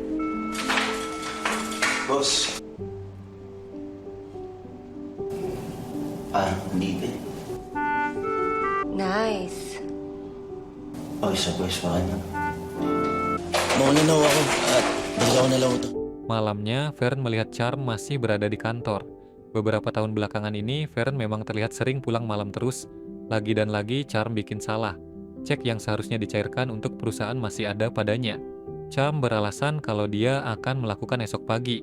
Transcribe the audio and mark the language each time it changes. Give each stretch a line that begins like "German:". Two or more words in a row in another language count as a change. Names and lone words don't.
Filipino: Boss. Dito.
English: Nice.
Filipino: Sa boss pa kanya. Mauna na ako at balik ako na lang ito.
Indonesian: Malamnya, Fern melihat Charm masih berada di kantor. Beberapa tahun belakangan ini, Fern memang terlihat sering pulang malam terus. Lagi dan lagi, Charm bikin salah. Cek yang seharusnya dicairkan untuk perusahaan masih ada padanya. Charm beralasan kalau dia akan melakukan esok pagi.